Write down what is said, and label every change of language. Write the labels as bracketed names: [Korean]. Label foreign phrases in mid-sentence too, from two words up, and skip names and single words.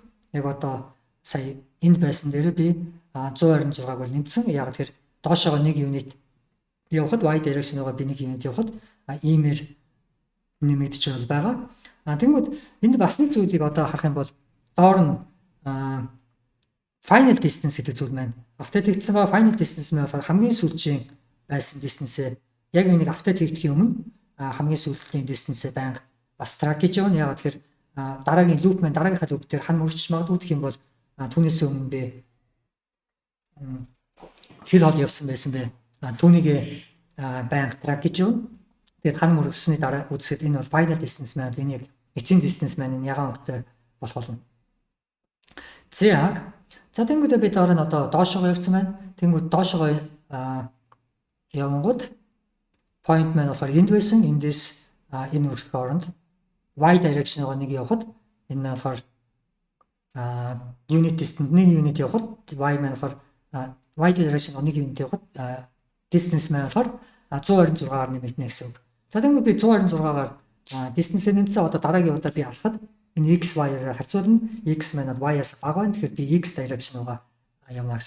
[Mongolian] Яг одоо сая энд байсан дээр би 126-г бол нэмсэн. Яг тэгэхээр доошоо нэг unit явахад [English] y direction- [Mongolian] оор би нэг unit явахад иймэр нэмэгдэж байгаа. Тэнгүүд энд бас нэг зүйлийг одоо харах юм бол доор нь [English] final distance [Mongolian] гэдэг зүйл маань update хийгдсэн байгаа. [English] Final distance [Mongolian] маань болохоор хамгийн сүүлийн байсан distance яг нэг update хийгдэхийн өмнө хамгийн сүүлийн distance байнга бас track хийж явна. Яагаад тэгэхээр дараагийн loop маань дараагийнхаа loop дээр хан мөрч магадгүй гэх юм бол түүнээс өмнө би хэр хол явсан байсан бэ? Түүнийг байнга track хийж явна. Тэгээд хан мөрөсний дараа үзэхэд энэ бол [English] final distance [Mongolian] маань энэ яг эцсийн distance маань ягаан өнгөтэй болох болно. За тэнгүүдээ би дараа нь одоо доошоо явсан байна. Тэнгүүд доошоо явангууд point маань болохоор энд байсан. Эндээс энэ үрх хооронд [English] y direction- [Mongolian] оор нэг явахад энэ маань болохоор [English] unit distance [Mongolian] нэг unit явахад y маань болохоор [English] y direction- [Mongolian] оор нэг unit явахад distance маань болохоор 126-аар нэмэгдэнэ гэсэн үг. За тэгвэл би 126-аар distance-ээ нэмсэн. Одоо дараагийн удаа би алхахад энэ x y-аар харьцуулна. X маань y-аас бага байна. Тэгэхээр би [English] x direction [Mongolian] руугаа явна гэсэн.